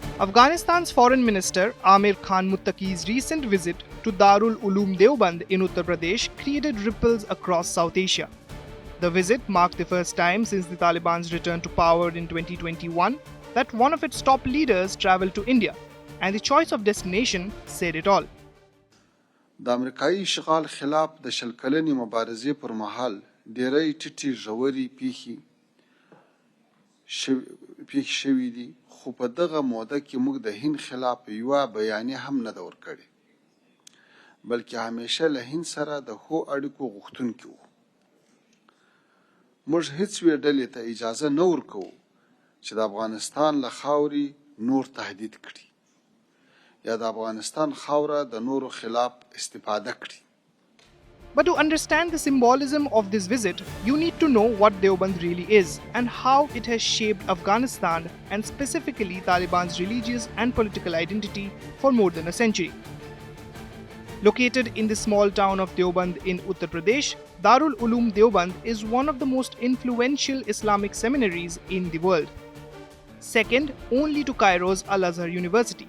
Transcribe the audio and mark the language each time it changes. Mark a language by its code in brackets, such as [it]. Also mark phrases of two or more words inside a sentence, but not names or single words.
[en] Afghanistan's Foreign Minister Amir Khan Muttaqi's recent visit to Darul Uloom Deoband in Uttar Pradesh created ripples across South Asia. The visit marked the first time since the Taliban's return to power in 2021 that one of its top leaders traveled to India, and the choice of destination said it all. [ps] د امریکایي اشغال خلاف د شل کلنې مبارزې پر مهال ډېری ټیټې ژورې پیښې شوي دي، خو په دغه موده کې موږ د هند خلاف یوه بیانیه هم نه ده ورکړې، بلکې همیشه له هند سره د ښو اړیکو غوښتونکي وو. موږ هیڅ یوې ډلې ته اجازه نه ورکوو چې د افغانستان له خاورې نور تهدید کړي یا د افغانستان خاوره د نورو خلاف استفاده کړي. [en] But to understand the symbolism of this visit, you need to know what Deoband really is and how it has shaped Afghanistan and specifically Taliban's religious and political identity for more than a century. Located in the small town of Deoband in Uttar Pradesh, Darul Uloom Deoband is one of the most influential Islamic seminaries in the world, second only to Cairo's Al-Azhar University.